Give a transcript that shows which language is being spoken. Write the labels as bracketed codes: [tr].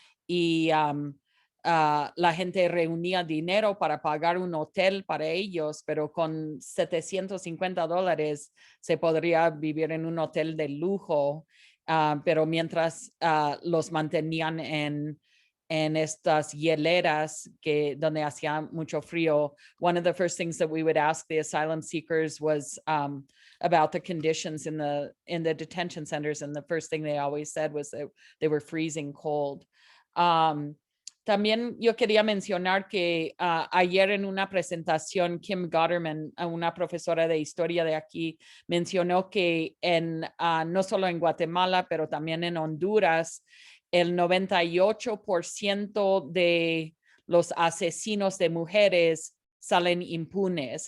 [es] Y la gente reunía dinero para pagar un hotel para ellos, pero con $750 se podría vivir en un hotel de lujo, pero mientras los mantenían en estas hieleras donde hacía mucho frío. [en] One of the first things that we would ask the asylum seekers was about the conditions in the detention centers, and the first thing they always said was that they were freezing cold. [es] También yo quería mencionar que ayer en una presentación, Kim Gotterman, una profesora de historia de aquí, mencionó que no solo en Guatemala, pero también en Honduras, el 98% de los asesinos de mujeres salen impunes.